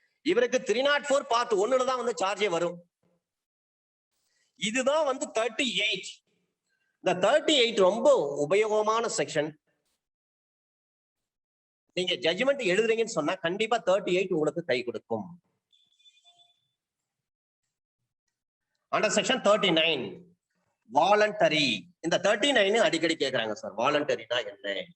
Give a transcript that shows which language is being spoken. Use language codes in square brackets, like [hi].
[ta] இவருக்கு 304 பார்ட் 1 தான் வந்து சார்ஜே வரும். இதுதான் வந்து 38. இந்த 38 ரொம்ப உபயோகமான செக்ஷன். நீங்க ஜட்ஜ்மெண்ட் எழுதுறீங்கன்னு சொன்னா கண்டிப்பா 38 உங்களுக்கு கை கொடுக்கும். [en] Under section 39, voluntary. [ta] இந்த 39 அடிக்கடி கேக்குறாங்க சார், வாலண்டரினா என்ன?